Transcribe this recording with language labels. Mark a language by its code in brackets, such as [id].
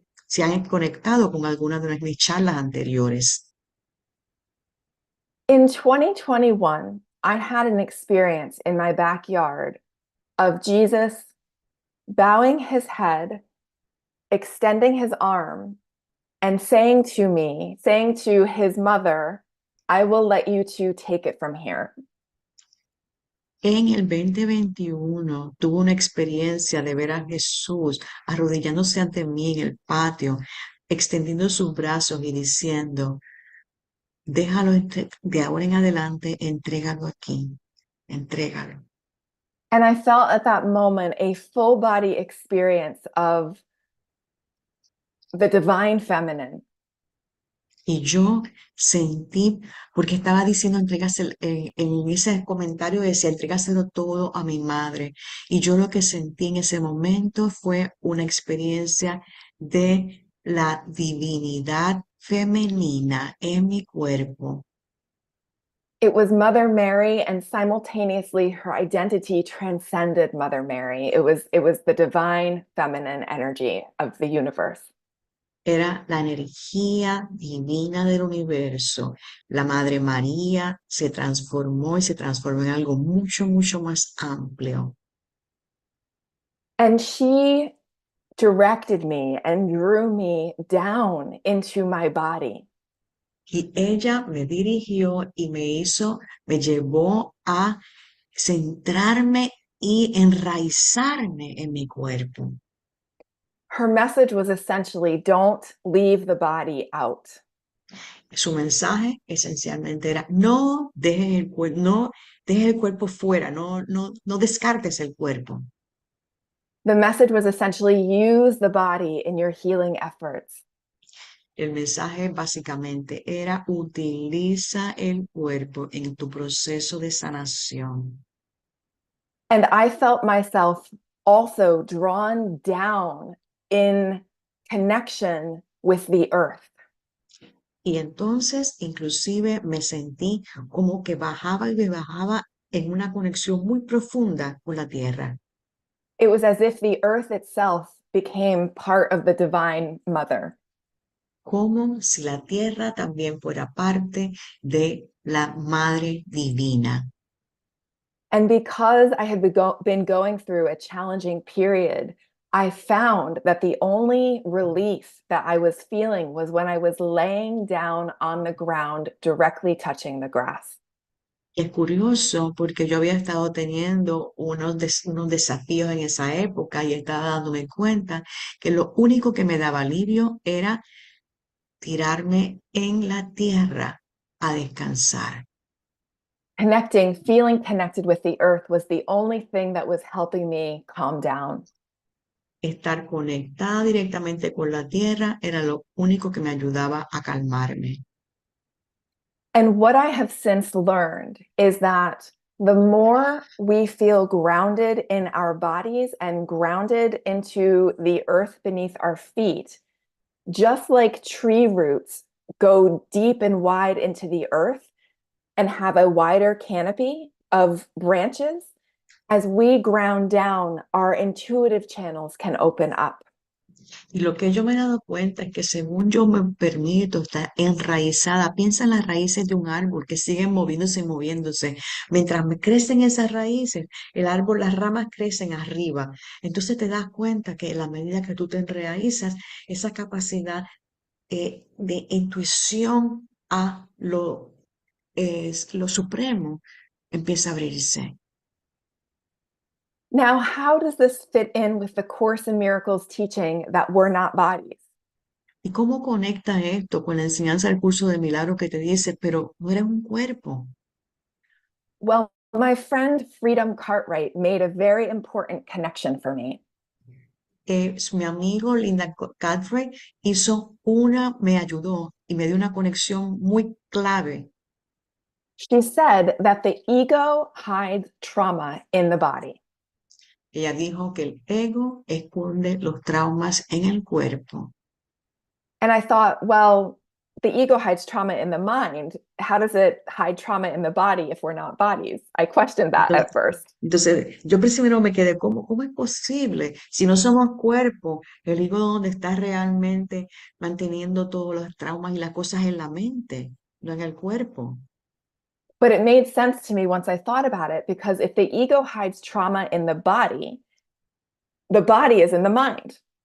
[es] se han conectado con alguna de mis charlas anteriores. [en] In 2021, I had an experience in my backyard of Jesus bowing his head, extending his arm, and saying to me, saying to his mother, I will let you two take it from here. [es] En el 2021 tuve una experiencia de ver a Jesús arrodillándose ante mí en el patio, extendiendo sus brazos y diciendo, déjalo de ahora en adelante, entrégalo aquí, entrégalo. [en] And I felt at that moment a full body experience of the divine feminine. [es] Y yo sentí, porque estaba diciendo, en ese comentario decía, entrégaselo todo a mi madre. Y yo lo que sentí en ese momento fue una experiencia de la divinidad femenina en mi cuerpo. [en] It was Mother Mary, and simultaneously her identity transcended Mother Mary. It was the divine feminine energy of the universe. [es] Era la energía divina del universo. La Madre María se transformó y se transformó en algo mucho, mucho más amplio. [en] And she directed me and drew me down into my body. [es] Y ella me dirigió y me llevó a centrarme y enraizarme en mi cuerpo. [en] Her message was essentially, don't leave the body out. [es] Su mensaje esencialmente era, no dejes el cuerpo fuera, no descartes el cuerpo. [en] The message was essentially, use the body in your healing efforts. [es] El mensaje básicamente era, utiliza el cuerpo en tu proceso de sanación. [en] And I felt myself also drawn down in connection with the earth. [es] Y entonces, inclusive, me sentí como que bajaba y me bajaba en una conexión muy profunda con la tierra. [en] It was as if the earth itself became part of the divine mother. [es] Como si la tierra también fuera parte de la Madre Divina. [en] And because I had been going through a challenging period, I found that the only relief that I was feeling was when I was laying down on the ground, directly touching the grass. [es] Y es curioso porque yo había estado teniendo unos desafíos en esa época y estaba dándome cuenta que lo único que me daba alivio era tirarme en la tierra a descansar. [en] Feeling connected with the earth was the only thing that was helping me calm down. [es] Estar conectada directamente con la tierra era lo único que me ayudaba a calmarme. [en] And what I have since learned is that the more we feel grounded in our bodies and grounded into the earth beneath our feet, just like tree roots go deep and wide into the earth and have a wider canopy of branches, as we ground down, our intuitive channels can open up. [es] Y lo que yo me he dado cuenta es que según yo me permito estar enraizada, piensa en las raíces de un árbol que siguen moviéndose y moviéndose. Mientras me crecen esas raíces, el árbol, las ramas crecen arriba. Entonces te das cuenta que a la medida que tú te enraizas, esa capacidad de intuición a lo supremo empieza a abrirse. [en] Now, how does this fit in with the Course in Miracles teaching that we're not bodies? [es] ¿Y cómo conecta esto con la enseñanza del curso de milagros que te dice, pero no eres un cuerpo? [en] Well, my friend Freedom Cartwright made a very important connection for me. [es] Mi amigo Linda Cartwright me ayudó y me dio una conexión muy clave. [en] She said that the ego hides trauma in the body. [es] Ella dijo que el ego esconde los traumas en el cuerpo. [en] And I thought, well, the ego hides trauma in the mind, how does it hide trauma in the body if we're not bodies? I questioned that at first. [es] Entonces, yo primero me quedé, ¿cómo es posible? Si no somos cuerpo, el ego donde está realmente manteniendo todos los traumas y las cosas en la mente, no en el cuerpo. [en] But it made sense to me once I thought about it, because if the ego hides trauma in the body is in the mind.